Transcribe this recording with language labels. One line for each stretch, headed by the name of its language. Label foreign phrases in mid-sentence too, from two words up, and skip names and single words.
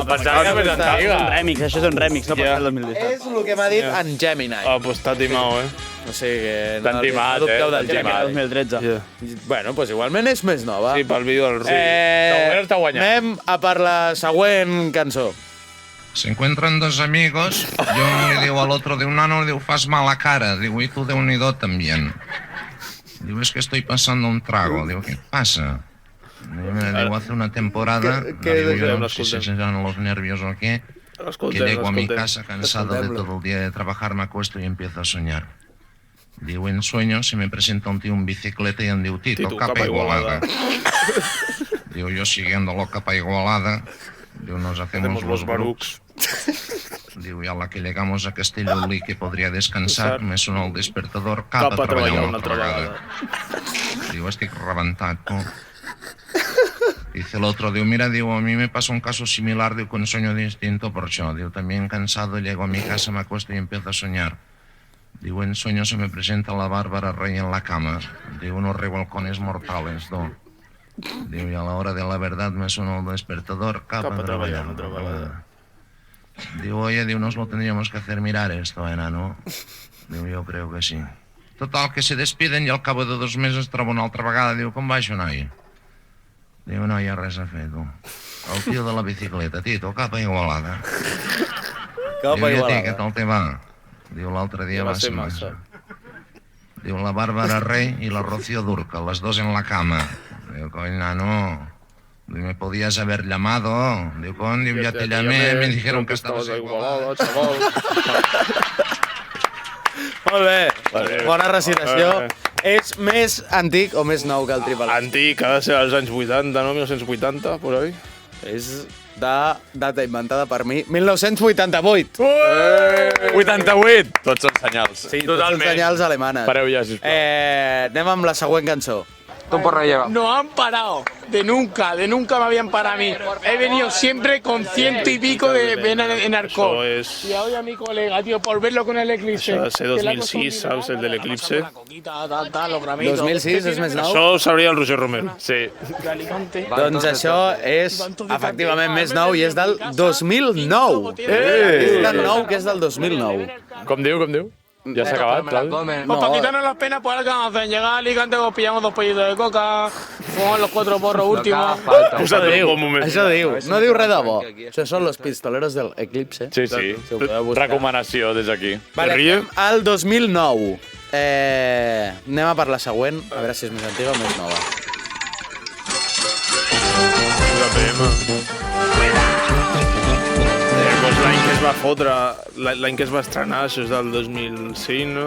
Catalan: Pensava que més antiga. Això és un remix, no pot ser el 2017. És el que m'ha dit en Gemini. Ah, pues t'ha timao, O sigui que... T'han timat, del Gemini. 2013. Bueno, doncs igualment és més nova. Sí, pel vídeo del Rui. Anem a per la següent cançó.
Spanish: Se encuentran dos amigos y uno le digo al otro de un ano, le digo,
Catalan: fas mala cara.
Spanish: Digo, y tú de unido también. Digo, es que estoy pasando un trago. Digo, ¿qué pasa? Digo, hace una temporada, digo yo, no sé si se dan los nervios o qué, que llego a mi casa cansado de todo el día de trabajar, me acuesto y empiezo a soñar. Digo, en sueño se me presenta un tío en bicicleta y
Catalan: en diu,
Spanish: Tito,
Catalan: capa igualada.
Spanish: Digo, yo siguiéndolo
Catalan: capa igualada,
Spanish: digo, nos hacemos los barucs. Digo, y a la que llegamos a Castellolí, que podría descansar, me sonó el despertador,
Catalan: cap a treballar una altra vegada. Digo, estic rebentat, no?
Spanish: Dice el otro, digo, mira, digo, a mí me pasó un caso similar, digo, con sueño distinto por yo. Digo, también cansado, llego a mi casa, me acuesto y empiezo a soñar. Digo, en sueño se me presenta la Bárbara Rey en la cama. Digo, unos revolcones mortales, ¿no? Digo, y a la hora de la verdad me sonó el despertador,
Catalan: cap a treballar otra vegada.
Spanish: Digo, oye, digo, nos lo tendríamos que hacer mirar esto, ¿no? Digo, yo creo que sí. Total, que se despiden y al cabo de 2 meses
Catalan: trobo una altra vegada. Digo, com va això, noi? Digo, no hi ha res a fer, tu. El tio de la bicicleta, Tito, capa igualada. Digo, i a ti, què tal te va? Diu, l'altre dia va ser massa.
Spanish: Diu, la Bárbara Rey y la Rocío Durcal, las dos en la cama. Diu, coño, no.
Catalan: Diu,
Spanish: me podías haber llamado. Diu, con, diu, ya te llamé, me dijeron que estabas igualada, chaval.
Catalan: Molt bé, bona recitació. És més antic o més nou que el Triple? Antic, ha de ser als anys 80, no?
Spanish: 1980, por ahí.
Catalan: És de data inventada per mi, 1988. 88! Tots són senyals. Sí, totalment. Tots són senyals alemanes. Pareu ja, sisplau. Anem amb la següent cançó.
Spanish: No han parado, de nunca me habían parado a mí. He venido siempre con 100 y pico de vena en alcohol. Y hoy a mi colega, tío, por verlo con el Eclipse.
Catalan: Això ha de ser 2006, saps, el de l'Eclipse. 2006 és més nou? Això ho sabria el Roger Romero. Sí. Doncs això és efectivament més nou i és del 2009. És tan nou que és del 2009. Com diu, com diu?
Spanish: ¿Ya se ha acabado? Pues para quitarnos las penas, pues ahora que vamos a hacer, llegar a Alicante, pues pillamos 2 pollitos de coca, fumamos los 4 porros últimos.
Catalan: Això diu, no diu res de bo. Això són los pistoleros del Eclipse. Sí, sí. Recomanació des d'aquí. Vale, al 2009. Anem a per la següent, a veure si és més antiga o més nova. L'any que es va fotre, l'any que es va estrenar, això és del 2005, no?